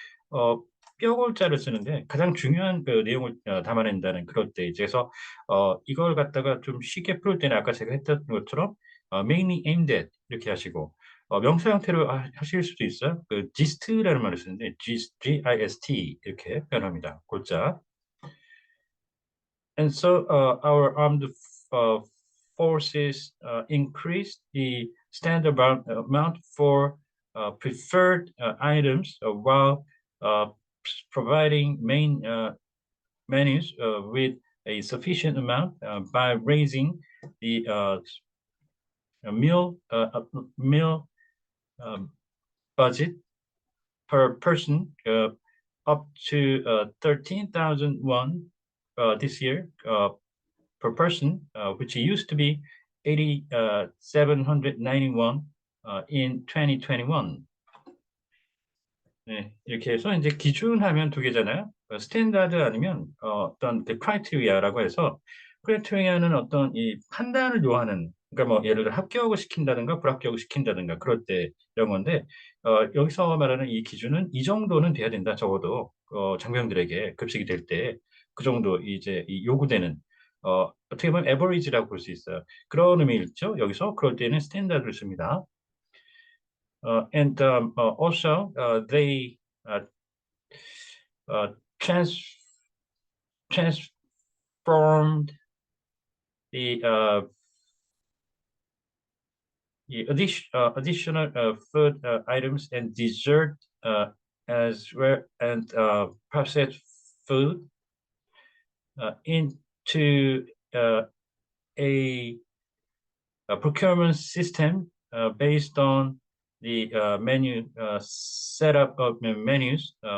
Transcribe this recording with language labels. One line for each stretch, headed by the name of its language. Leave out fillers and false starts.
Korean: 어, 뼈골자를 쓰는데 가장 중요한 그 내용을 담아낸다는 그럴 때 이제 서 이걸 갖다가 좀 쉽게 풀 때는 아까 제가 했던 것처럼
English: mainly aimed at
Korean: 이렇게 하시고 명사 형태로 하실 수도 있어요. 그 gist라는 말을 쓰는데 G-I-S-T 이렇게 표현합니다. 골자.
English: And so our armed uh, forces increased the standard amount for preferred items while uh, providing main menus with a sufficient amount by raising the meal um, budget per person up to 13,000 won this year per person, which used to be 8,791 in 2021.
Korean: 네, 이렇게 해서 이제 기준하면 두 개잖아요. 스탠다드 아니면 어떤 그 크라이테리아라고 해서 크라이테리아는 어떤 이 판단을 요하는 그러니까 뭐 예를 들어 합격을 시킨다든가 불합격을 시킨다든가 그럴 때 이런 건데 여기서 말하는 이 기준은 이 정도는 돼야 된다 적어도 장병들에게 급식이 될 때 그 정도 이제 이 요구되는 어떻게 보면 에버리지라고 볼 수 있어요. 그런 의미 있죠. 여기서 그럴 때는 스탠다드를 씁니다.
English: And also they uh, uh, trans transformed the additional food items and dessert as well and processed food into a procurement system based on the menu setup of menus